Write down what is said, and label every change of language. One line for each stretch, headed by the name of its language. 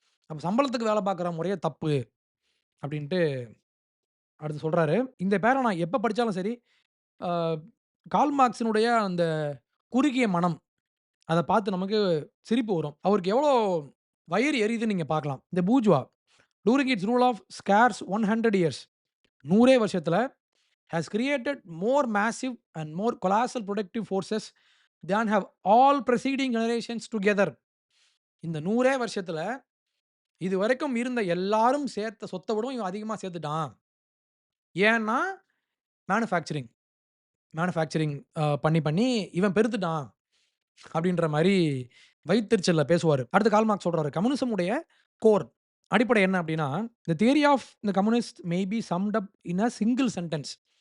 Tamil: அப்ப சம்பளத்துக்கு வேல பார்க்குற முறையே தப்பு அப்படின்ட்டு அடுத்து சொல்றாரு. இந்த பேர நான் எப்ப படிச்சாலும் சரி, ஆ கார்ல் மார்க்ஸினுடைய அந்த குறுகிய மனம், அத பார்த்து நமக்கு சிரிப்பு வரும். அவருக்கு எவ்வளோ வயிறு எரியுதுன்னு நீங்க பார்க்கலாம். இந்த
English: bourgeois during its rule of scarce 100 years
Tamil: 100 வருஷத்துல
English: has created more massive and more colossal productive forces than have all preceding generations together.
Tamil: இந்த 100 வருஷத்துல இதுவரைக்கும் இருந்த எல்லாரும் சேர்த்த சொத்த விடவும் இவன் அதிகமா சேர்த்துட்டான். ஏன்னா மேனுஃபேக்சரிங் மேனுஃபேக்சரிங் பண்ணி, பண்ணி இவன் பெருத்துட்டான். அப்படின்ற மாரி வயித்தெரிச்சல்ல பேசுவாரு. அடுத்து கார்ல் மார்க்ஸ் சொல்றாரு, கம்யூனிசம் உடைய கோர் அடிப்படை என்ன அப்படின்னா,
English: "The theory of the communist may be summed up in a single sentence."